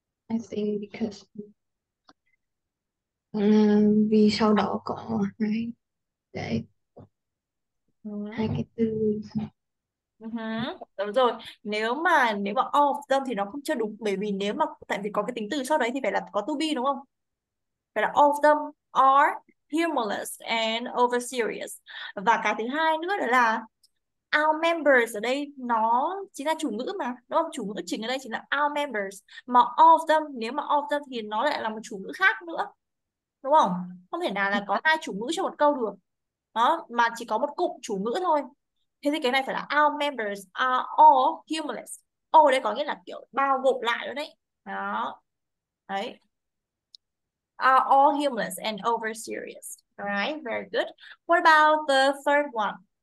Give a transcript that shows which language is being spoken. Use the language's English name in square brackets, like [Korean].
[English] I think because [Vietnamese] vì sau đó có hai để Hai cái từ. Đúng rồi. Nếu mà all of them thì nó không chưa đúng, bởi vì nếu mà tại vì có cái tính từ sau đấy thì phải là có to be đúng không? Phải là [English] all of them are humorless and over serious. [Vietnamese] Và cái thứ hai nữa đó là our members ở đây nó chính là chủ ngữ mà, đúng không? Chủ ngữ chính ở đây chính là our members. Mà all of them, nếu mà all of them thì nó lại là một chủ ngữ khác nữa, đúng không? Không thể nào là có hai chủ ngữ trong một câu được. Đó, mà chỉ có một cụm chủ ngữ thôi. Thế thì cái này phải là [English] our members are all humorless. [Vietnamese] All đây có nghĩa là kiểu bao gồm lại nữa đấy. Đó. Đấy. [English] Are all humorless and over serious. All right, very good. What about the third one?